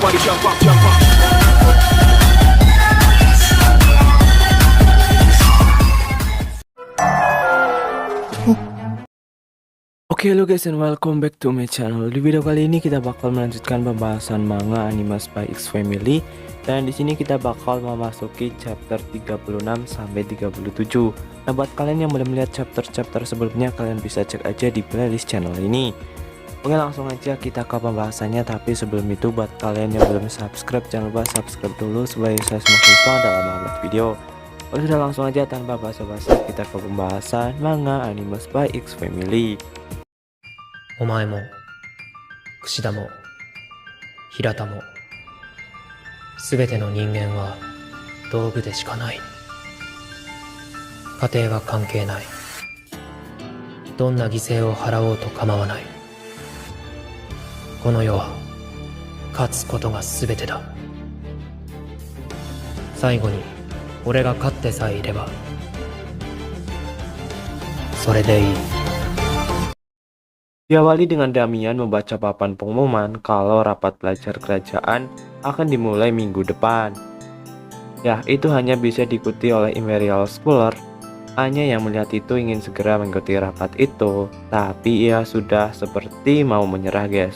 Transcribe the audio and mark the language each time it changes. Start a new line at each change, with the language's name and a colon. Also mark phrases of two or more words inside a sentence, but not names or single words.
English: Oke, halo guys and welcome back to my channel.
Indonesian: Di video kali ini kita bakal melanjutkan pembahasan manga Anime Spy X Family, dan di sini kita bakal memasuki chapter 36 sampai 37. Nah, buat kalian yang belum melihat chapter-chapter sebelumnya, kalian bisa cek aja di playlist channel ini. Oke, langsung aja kita ke pembahasannya. Tapi sebelum itu, buat kalian yang belum subscribe, jangan lupa subscribe dulu supaya saya semakin semangat dalam membuat video. Oke, sudah, langsung aja tanpa basa-basi kita ke pembahasan manga Anime Spy X Family.
Japanese: お前も櫛田も平田も全ての人間は道具でしかない。家庭は関係ない。どんな犠牲を払おうと構わない。この世は勝つことが全てだ。最後に俺が勝ってさえいればそれでいい。
Indonesian: Diawali dengan Damian membaca papan pengumuman kalau rapat belajar kerajaan akan dimulai minggu depan. Ya, itu hanya bisa diikuti oleh Imperial Scholar. Hanya yang melihat itu ingin segera mengikuti rapat itu, tapi ia sudah seperti mau menyerah, guys.